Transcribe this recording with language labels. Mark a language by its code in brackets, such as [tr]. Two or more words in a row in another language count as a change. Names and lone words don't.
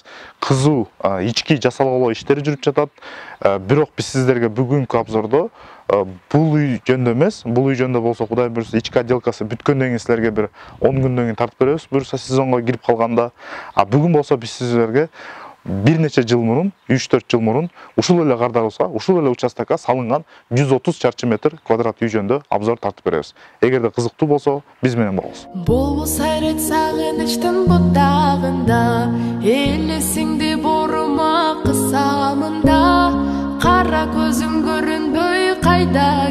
[ky] Кызуу ички жасалгылоо иштери жүрүп жатат. Бирок биз сиздерге бүгүнкү обзордо бул үй жөнүндө эмес, бул үй жөнүндө болсо Кудай буйрса ички отделкасы бүткөндөн кийин силерге бир 10 күндөн кийин тартып беребиз, буйрса сезонго кирип калганда. Бүгүн болсо биз сиздерге бир нече жыл мурун, 3-4 жыл мурун ушул эле кардарыбызга, ушул эле участокко салынган 130 чарчы метр квадрат үй жөнүндө обзор тартып беребиз. Эгерде кызыктуу болсо, биз менен болуңуз. Болбос айрет сагынычтын бутагында, элесиңди борума кысамында, кара көзүм көрүнбөй кайда